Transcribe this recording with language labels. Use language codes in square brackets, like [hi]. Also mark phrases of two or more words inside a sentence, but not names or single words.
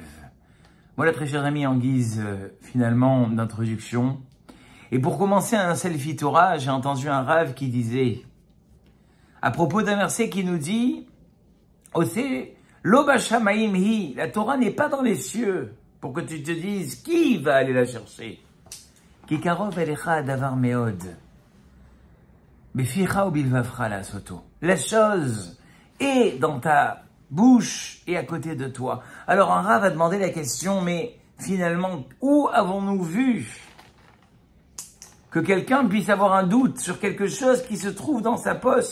[fr] Voilà, très chers amis, en guise finalement d'introduction. Et pour commencer un selfie Torah, j'ai entendu un Rav qui disait, à propos d'un verset qui nous dit, [he] עושה לא בשמים היא, [fr] la Torah n'est pas dans les cieux, pour que tu te dises qui va aller la chercher. [he] כי קרוב אליך דבר מאד, בפיך ובלבבך לעשותו. [fr] La chose est dans ta bouche et à côté de toi. Alors un Rav va demander la question, mais finalement, où avons-nous vu que quelqu'un puisse avoir un doute sur quelque chose qui se trouve dans sa poche?